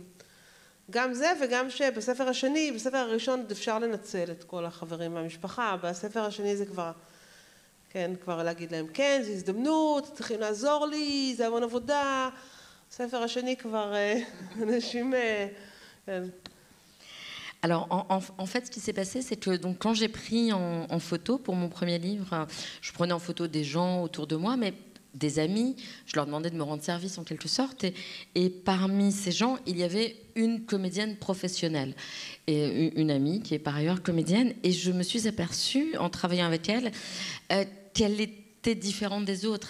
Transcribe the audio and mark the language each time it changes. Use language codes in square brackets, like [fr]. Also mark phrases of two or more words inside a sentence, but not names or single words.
[he] גם זה וגם שבספר השני, בספר הראשון אפשר לנצל את כל החברים והמשפחה, בספר השני זה כבר, כן, כבר להגיד להם, כן, זו הזדמנות, צריכים לעזור לי, זה המון עבודה. בספר השני כבר אנשים, כן. [fr] Alors, en fait, ce qui s'est passé, c'est que donc, quand j'ai pris en photo pour mon premier livre, je prenais en photo des gens autour de moi, mais des amis, je leur demandais de me rendre service en quelque sorte, et parmi ces gens, il y avait une comédienne professionnelle, et une amie qui est par ailleurs comédienne, et je me suis aperçue, en travaillant avec elle, qu'elle était différente des autres.